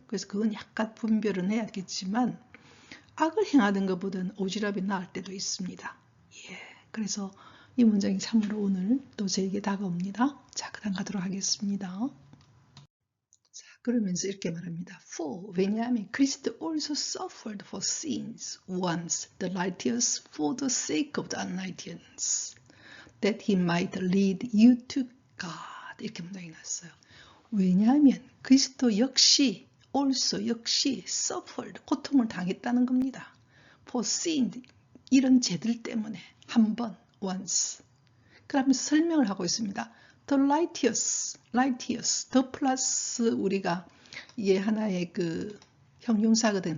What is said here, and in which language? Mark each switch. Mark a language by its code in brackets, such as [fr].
[ko] 그래서 그건 약간 분별은 해야겠지만 악을 행하는 것보다는 오지랖이 나을 때도 있습니다. 예. 그래서 이 문장이 참으로 오늘 또 저에게 다가옵니다. 자, 그 다음 가도록 하겠습니다. 자, 그러면서 이렇게 말합니다. [en] For, 왜냐하면 Christ also suffered for sins once, the righteous for the sake of the unrighteous, that he might lead you to God. [ko] 이렇게 문장이 났어요. 왜냐하면 그리스도 역시 also 역시 suffered 고통을 당했다는 겁니다. For sin 이런 죄들 때문에 한 번 once. 그러면서 설명을 하고 있습니다. The righteous, the 플러스 우리가 이게 하나의 그 형용사거든요.